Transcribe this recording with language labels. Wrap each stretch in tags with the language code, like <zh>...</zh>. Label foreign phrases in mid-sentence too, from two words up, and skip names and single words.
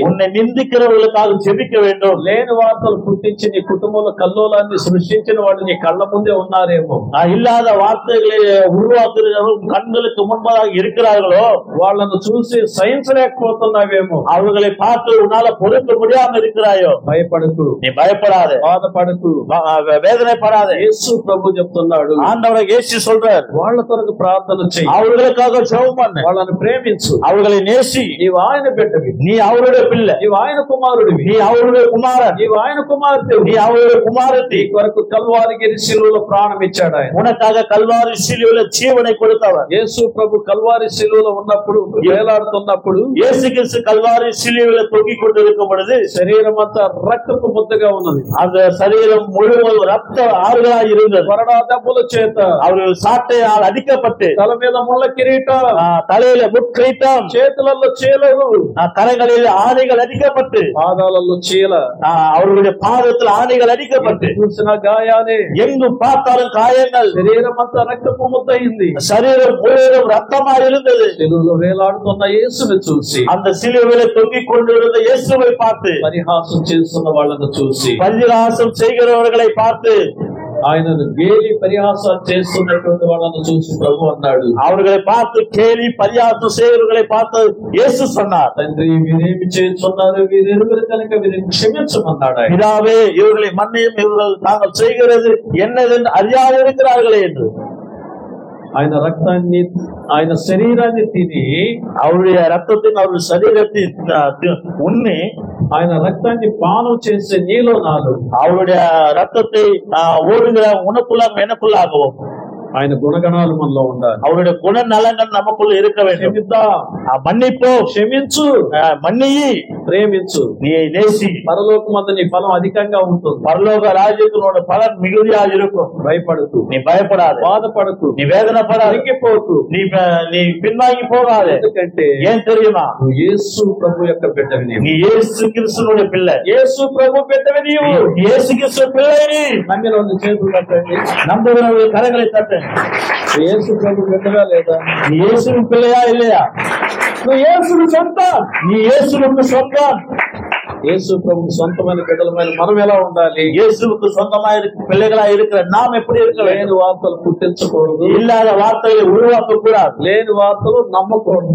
<ta>உன்னை நிந்திக்கிறவர்களுக்காக ஜெபிக்க வேண்டும்.</ta> <te>లేని వార్తలు పుట్టించి నీ కుటుంబంలో కల్లోలాన్ని సృష్టించిన వాడు నీ కళ్ళ ముందే ఉన్నారేమో,</te> <ta>இல்லாத வார்த்தைகளை உருவாக்குகிறவர்கள் கண்களுக்கு முன்பதாக இருக்கிறார்களோ</ta> <te>వాళ్ళను చూసి సహించలేకపోతున్నావేమో,</te> <ta>அவர்களை பார்த்து உன்னால பொறுக்க முடியாமல் இருக்கிறாயோ,</ta> <te>భయపడకు,</te> <ta>நீ பயப்படாத,</ta> <te>బాధపడకు,</te> <ta>வேதனைப்படாத.</ta> <te>యేసు ప్రభు చెప్తున్నాడు,</te> <ta>ஆண்டவராகிய இயேசு சொல்றார்,</ta> <te>వాళ్ళ కొరకు ప్రార్థన చెయ్యి,</te> <ta>அவர்களுக்காக ஜெபம் பண்ணு,</ta> <te>వాళ్ళని ప్రేమించు,</te> <ta>அவர்களை நேசி.</ta> <te>నీవు ఆయన బిడ్డవి,</te> <ta>நீ அவருடைய பிள்ளை,</ta> <te>నీవు ఆయన కుమారుడివి,</te> <ta>நீ அவருடைய குமாரன்,</ta> <te>నీవు ఆయన కుమార్తె,</te> <ta>நீ அவருடைய குமாரத்தி.</ta> <te>నీ కొరకు కల్వారిగిరి శిలువలో ప్రాణం ఇచ్చాడు ఆయన.</te> <ta>உனக்காக கல்வாரி சிலுவையில ஜீவனை கொடுத்தவர்.</ta> <te>యేసు ప్రభు కల్వారి శిలువలో ఉన్నప్పుడు, వేలాడుతున్నప్పుడు,</te> <ta>இயேசு கிறிஸ்து கல்வாரி சிலுவையில தொங்கிக் கொண்டிருக்கும் பொழுது</ta> <te>శరీరం అంతా రక్తపు ముద్దగా ఉన్నది,</te> <ta>அந்த சரீரம் முழுவதும் ரத்த ஆறுகளாய் இருந்தது.</ta> <te>కొరడా దెబ్బల చేత</te> <ta>அவர்கள் சாட்டையால் அடிக்கப்பட்டு</ta> <te>తల మీద ముళ్ళ కిరీటం,</te> <ta>தலையில முட்கிரீட்டம்,</ta> <te>చేతులలో చీలలు,</te> <ta>கரங்களில் ஆணைகள் அடிக்கப்பட்டு,</ta> <te>పాదాలలో చీల,</te> <ta>அவர்களுடைய பாதத்தில் ஆணைகள் அடிக்கப்பட்டு,</ta> <te>చూసిన గాయాలే,</te> <ta>எங்கும் பார்த்தாலும் காயங்கள்,</ta> <te>శరీరం అంతా రక్తపు ముద్ద అయింది.</te> <ta>சரீரம் முழுவதும் ரத்தமாய் இருந்தது.</ta> <te>శిలువలో వేలాడుతున్న యేసుని చూసి,</te> <ta>அந்த சிலுவையில தொங்கிக் கொண்டிருந்த இயேசுவை பார்த்து,</ta> <te>పరిహాసం చేస్తున్న వాళ్ళను చూసి,</te> <ta>பரிகாசம் செய்கிறவர்களை பார்த்து,</ta> <te>ఆయనను గేలి పరిహాసాలు చేస్తున్నటువంటి వాళ్ళను చూసి ప్రభు అన్నాడు,</te> <ta>அவர்களை பார்த்து கேலி பரியாசம் செய்வர்களை பார்த்து இயேசு சொன்னார்,</ta> <te>తండ్రి వీరేమి చేస్తున్నారు, వీరెరువురు కనుక వీరిని క్షమించమన్నాడు ఆయన.</te> <ta>பிதாவே இவர்களை மன்னியும், இவர்கள் தாங்கள் செய்கிறது என்னதென்று அறியாது இருக்கிறார்களே என்று.</ta> <te>ఆయన రక్తాన్ని, ఆయన శరీరాన్ని తిని,</te> <ta>அவருடைய ரத்தத்தின் அவருடைய சரீரத்தை உண்ணி,</ta> <te>ఆయన రక్తాన్ని పానం చేసే నీలో నాలో,</te> <ta>அவருடைய ரத்தத்தை ஓடுகிற உனக்குள்ளாக எனக்குள்ளாகவும்</ta> <te>ఆయన గుణగణాలు మనలో ఉండాలి.</te> <ta>அவருடைய குணநலங்கள் நமக்குள்ள இருக்க வேண்டும். மன்னிப்போ,</ta> <te>క్షమించు,</te> <ta>மன்னியி,</ta> <te>ప్రేమించు,</te> <ta>நீ நேசி.</ta> <te>పరలోకమందు నీ ఫలం అధికంగా ఉంటుంది.</te> <ta>பரலோக ராஜ்யத்தினோட பலன் மிகுதியாக இருக்கும்.</ta> <te>భయపడకు,</te> <ta>நீ பயப்படாத,</ta> <te>బాధపడకు,</te> <ta>நீ வேதனைப்படாத,</ta> <te>తగ్గిపోకు,</te> <ta>நீ பின்வாங்கி போகாத.</ta> <te>ఎందుకంటే</te> <ta>ஏன் தெரியுமா?</ta> <te>నువ్వు యేసు ప్రభు యొక్క బిడ్డవి. నీవు</te> <ta>நீ இயேசு கிறிஸ்துவோட பிள்ளை.</ta> <te>యేసు ప్రభు బిడ్డవి. నీవు</te> <ta>இயேசு கிறிஸ்து பிள்ளை. நீ</ta> <te>నమ్మిన ಒಂದು చేతులు కట్టండి,</te> <ta>நம்புகிறவர்கள் கரங்களை தட்டு.</ta> <te>యేసు ప్రభు బిడ్డగా లేదా?</te> <ta>நீ இயேசுவின் பிள்ளையா இல்லையா?</ta> <te>నువ్వు యేసుకు సొంతం.</te> <ta>நீ இயேசுவுக்கு சொந்தம்.</ta> <te>యేసు ప్రభు సొంతమైన బిడ్డలమైన మనం ఎలా ఉండాలి?</te> <ta>இயேசுவுக்கு சொந்தமாக பிள்ளைகளா இருக்கிற நாம் எப்படி இருக்க வேண்டும்?</ta> <te>లేని వార్తలు పుట్టించకూడదు,</te> <ta>இல்லாத வார்த்தைகளை உருவாக்க கூடாது,</ta> <te>లేని వార్తలు నమ్మకూడదు,</te>